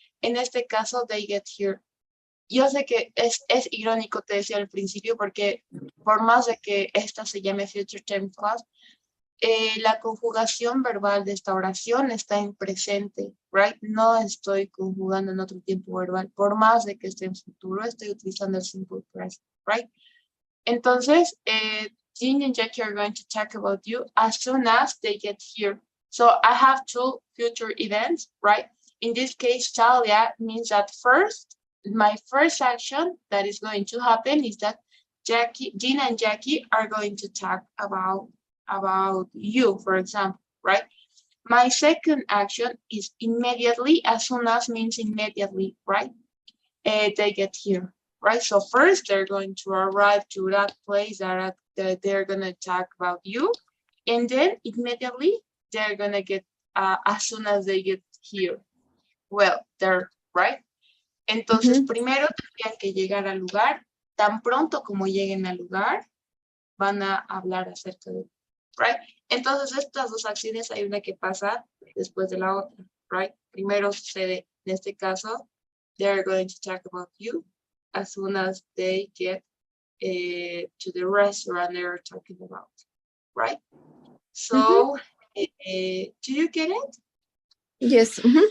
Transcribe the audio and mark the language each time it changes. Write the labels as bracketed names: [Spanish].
[Spanish] En este caso, [English] they get here. [Spanish] Yo sé que es irónico, te decía al principio, porque por más de que esta se llame Future Time Clause, la conjugación verbal de esta oración está en presente, [English] right? [Spanish] No estoy conjugando en otro tiempo verbal. Por más de que esté en futuro, estoy utilizando el simple present, [English] right? [Spanish] Entonces, [English] Jean and Jackie are going to talk about you as soon as they get here. So I have two future events, right? In this case, Talia means that my first action that is going to happen is that Jean and Jackie are going to talk about you, for example, right? My second action is immediately, as soon as means immediately, right? They get here, right? So first they're going to arrive to that place that they're going to talk about you. And then immediately they're going to get, as soon as they get here. Well, they're, right? [Spanish] Entonces, primero tendrían que llegar al lugar. Tan pronto como lleguen al lugar, van a hablar acerca de, [English] right? [Spanish] Entonces, estas dos acciones hay una que pasa después de la otra, [English] right? [Spanish] Primero sucede, en este caso, [English] they're going to talk about you as soon as they get to the restaurant they're talking about, right? So, do you get it? Yes.